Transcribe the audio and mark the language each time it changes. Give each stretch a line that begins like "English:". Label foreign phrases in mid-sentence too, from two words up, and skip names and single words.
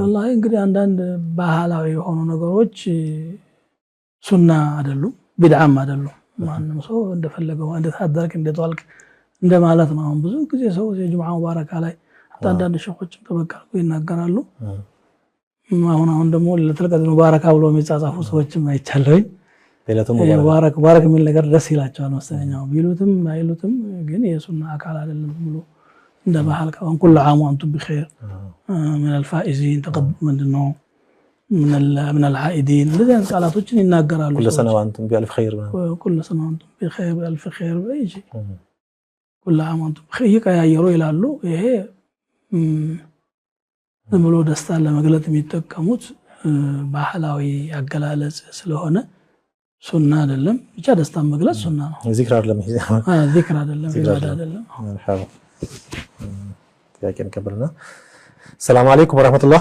Amharic: والله እንግዲህ አንዳንድ ባህላዊ የሆኑ ነገሮች ሱና አይደሉም ቢድዓም አይደሉም። ማንም ሰው እንደፈለገው እንደታደርክ እንደተዋልክ እንደማለት ነው። ብዙ ጊዜ ሰው የጁምዓ ሙባረካ ላይ አንዳንድ ሸኾችም ተበቃሉ ይናገራሉ። አሁን ደግሞ ለተልቀድ ሙባረካ ብሎ የሚጻጻፉ ሰዎችም አይቻለኝ። ለለቱ ሙባረክ ሙባረክ የሚል ነገር ደስ ይላቸዋል መሰለኝ። ቢሉትም አይሉትም ግን የሱና አካል አይደለም ብሎ እንደ ባህል ከሆነ
Arabic: كل عام وأنتم بخير من الفائزين
Amharic: ምንድነው
Arabic: من العائدين
Amharic: እንደዚህ አይነት ቃላቶችን ይናገራሉ።
Arabic: كل سنه وانتم بألف خير كل سنه وانتم بخير بألف خير بيجي كل عام وانتم بخير
Amharic: ይቀያየሩ ይላሉ። ይሄ ዝም ብሎ ደስታን ለመግለጥ የሚጠቀሙት ባህላዊ አገላለጽ ስለሆነ ሱና አይደለም። ብቻ ደስታን መግለጽ ሱና ነው። ዚክር አይደለም። ዚክር አይደለም፣ ኢባዳ አይደለም። መርሐባ ጥያቄን ቀበልና
Arabic: سلام عليكم ورحمة الله።